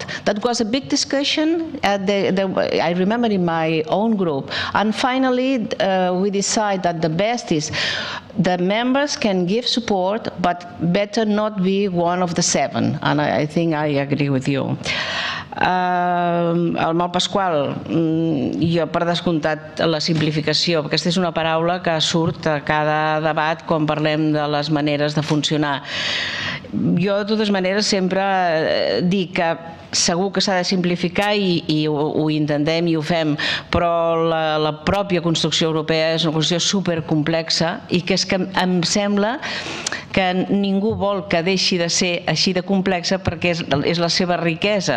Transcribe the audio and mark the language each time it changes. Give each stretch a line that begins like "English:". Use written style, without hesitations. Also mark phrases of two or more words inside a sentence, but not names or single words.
English: That was a big discussion, I remember in my own group. And finally, we decided that the best is the members can give support, but better not be one of the 7. And I think I agree with you.
Catalan: El Mal Pasqual, jo per descomptat la simplificació, perquè aquesta és una paraula que surt a cada debat quan parlem de les maneres de funcionar. Jo de totes maneres sempre dic que segur que s'ha de simplificar i ho intentem i ho fem, però la pròpia construcció europea és una construcció supercomplexa i que és que em sembla que ningú vol que deixi de ser així de complexa perquè és la seva riquesa.